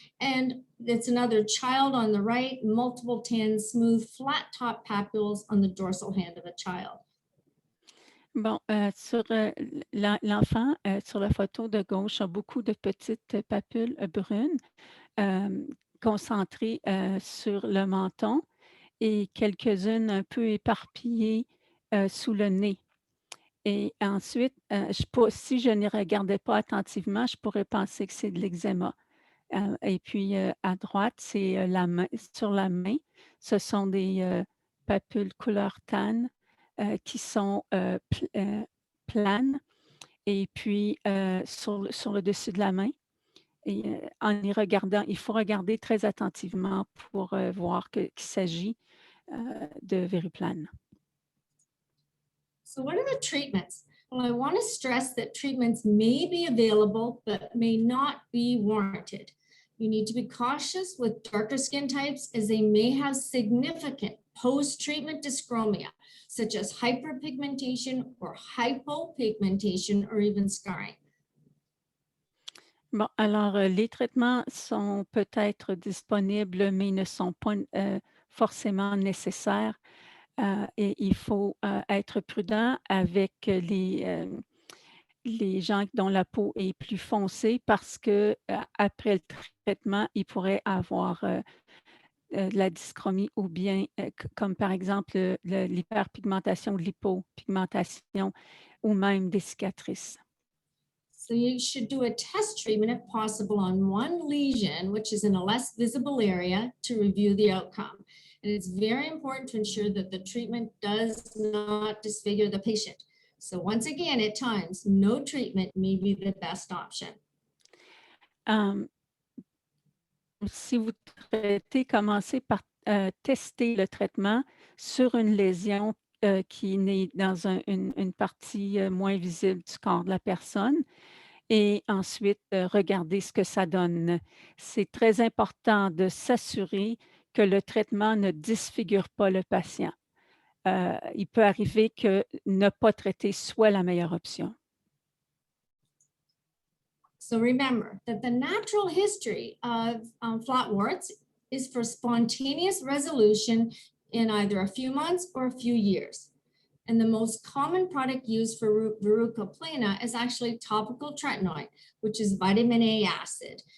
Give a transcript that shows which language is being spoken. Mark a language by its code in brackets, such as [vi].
[en] And it's another child on the right, multiple tan, smooth, flat top papules on the dorsal hand of a child. [fr] Bon, sur l'enfant, sur la photo de gauche, a beaucoup de petites papules brunes concentrées sur le menton et quelques-unes un peu éparpillées sous le nez. Et ensuite, si je ne regardais pas attentivement, je pourrais penser que c'est de l'eczéma. Et puis, à droite, c'est sur la main, ce sont des papules couleur tan qui sont planes et puis sur le dessus de la main. Et en y regardant, il faut regarder très attentivement pour voir qu'il s'agit de Veriplane. [en] So what are the treatments? Well, I want to stress that treatments may be available, but may not be warranted. You need to be cautious with darker skin types as they may have significant post-treatment dyschromia, such as hyperpigmentation or hypopigmentation or even scarring. [fr] Bon, alors les traitements sont peut-être disponibles, mais ne sont pas forcément nécessaires. Et il faut être prudent avec les gens dont la peau est plus foncée parce que après le traitement, ils pourraient avoir de la dyschromie ou bien, comme par exemple l'hyperpigmentation, l'hypopigmentation ou même des cicatrices. [en] So you should do a test treatment if possible on one lesion, which is in a less visible area, to review the outcome. And it's very important to ensure that the treatment does not disfigure the patient. So once again, at times, no treatment may be the best option. [fr] Si vous traitez, commencez par tester le traitement sur une lésion qui est dans une partie moins visible du corps de la personne et ensuite regardez ce que ça donne. C'est très important de s'assurer que le traitement ne disfigure pas le patient. Il peut arriver que ne pas traiter soit la meilleure option. [en] So remember that the natural history of flat warts is for spontaneous resolution in either a few months or a few years. And the most common product used for verruca plana is actually topical tretinoin, which is vitamin A acid.